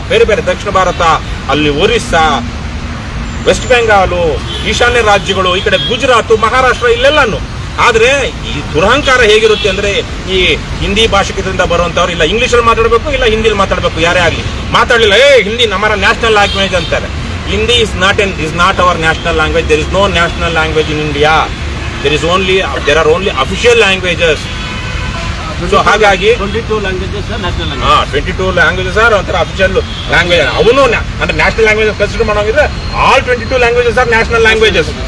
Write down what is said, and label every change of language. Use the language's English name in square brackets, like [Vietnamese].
[Kannada] ಬೇರೆ ಬೇರೆ ದಕ್ಷಿಣ ಭಾರತ, ಅಲ್ಲಿ ಒರಿಸ್ಸಾ, ವೆಸ್ಟ್ ಬೆಂಗಾಲು, ಈಶಾನ್ಯ ರಾಜ್ಯಗಳು, ಈ ಕಡೆ ಗುಜರಾತ್, ಮಹಾರಾಷ್ಟ್ರ, ಇಲ್ಲೆಲ್ಲಾನು. ಆದ್ರೆ ಈ ದುರಹಂಕಾರ ಹೇಗಿರುತ್ತೆ ಅಂದ್ರೆ, ಈ ಹಿಂದಿ ಭಾಷಿಕದಿಂದ ಬರುವಂತವ್ರು ಇಲ್ಲ ಇಂಗ್ಲಿಷಲ್ಲಿ ಮಾತಾಡಬೇಕು, ಇಲ್ಲ ಹಿಂದಿಲಿ ಮಾತಾಡಬೇಕು. ಯಾರೇ ಆಗ್ಲಿ ಮಾತಾಡಲಿಲ್ಲ, ಹಿಂದಿ ನಮ್ಮ ನ್ಯಾಷನಲ್ ಲ್ಯಾಂಗ್ವೇಜ್ ಅಂತಾರೆ. [English] Hindi is not our national language. There is no national language in India. There are only official languages. [Kannada] So ಹಾಗಾಗಿ [English] 22 languages national language. 22 languages are [Kannada] ಒಂಥರ [English] Official language. [Kannada] ಅವನು ಅಂದ್ರೆ national language consider ಮಾಡೋಂಗಿದ್ರೆ [English] All 22 languages are national languages.